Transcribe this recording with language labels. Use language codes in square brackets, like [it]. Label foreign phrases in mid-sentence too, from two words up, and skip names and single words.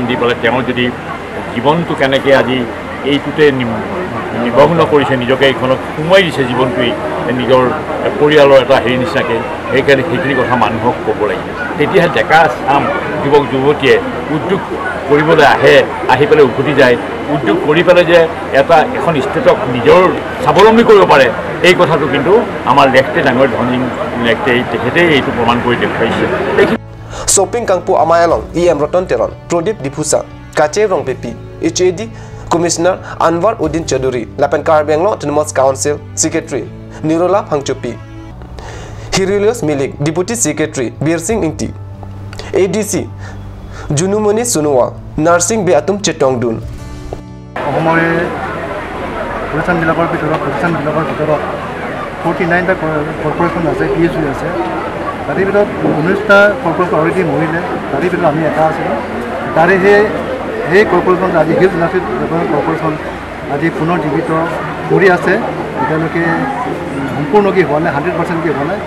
[as] দি পেলাই তেওঁ যদি জীৱনটো কেনেকৈ আজি এইটোতে নিমগ্ন কৰিছে নিজকে এইখনত সোমোৱাই দিছে জীৱনটোৱেই নিজৰ পৰিয়ালৰ এটা হেৰি নিচিনাকৈ সেইকাৰণে সেইখিনি কথা মানুহক ক'ব লাগিব তেতিয়াহে ডেকা চাম যুৱক যুৱতীয়ে উদ্যোগ কৰিবলৈ আহি পেলাই উভতি যায় উদ্যোগ কৰি পেলাই যে এখন ষ্টেটক নিজৰ স্বাৱলম্বী কৰিব পাৰে এই কথাটো কিন্তু আমাৰ লেখতে ডাঙৰ ধনী লেখতেই তেখেতেই এইটো প্ৰমাণ কৰি দেখুৱাইছে [mjw] শ্বপিং কাংপু আমায়ালং ৰতন তেৰণ প্ৰদীপ ডিফুচা কাচে ৰং পেপি HAD Commissioner Anwar Uddin Chaudhary Lapen Karbi Anglong Autonomous Council Secretary Nirola Phangchopi Hirilios Milik [en] Deputy Secretary [mjw] Bir Singh Ingti ADC Junumoni Sunuwa Nursing Beatum Chetongdun [as] অসমৰে প্ৰতিষ্ঠানবিলাকৰ ভিতৰত 49টা কৰ্পৰেশ্যন আছে PSU আছে তাৰে ভিতৰত 19টা কৰ্পৰেশ্যন অলৰেডি মৰিলে তাৰে ভিতৰত আমি এটা আছিলোঁ তাৰে সেই কৰ্পৰেশ্যন আজি হিলছ ইণ্ডাষ্ট্ৰী ডেভেলপমেণ্ট কৰ্পৰেশ্যন আজি পুনৰ জীৱিত কৰি আছে এতিয়ালৈকে সম্পূৰ্ণকৈ হোৱা নাই 100%কৈ হোৱা নাই